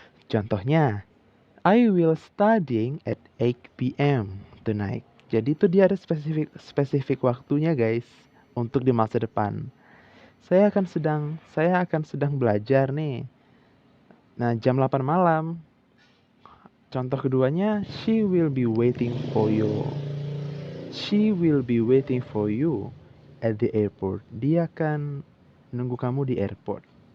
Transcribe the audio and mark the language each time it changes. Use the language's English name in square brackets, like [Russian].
[Indonesian] Contohnya, [English] I will studying at 8 p.m. tonight. [Indonesian] Jadi itu dia ada spesifik waktunya guys untuk di masa depan. Saya akan sedang belajar nih. Nah, jam 8 malam. Contoh keduanya, [English] she will be waiting for you. She will be waiting for you at the airport. [Indonesian] Dia akan nunggu kamu di airport.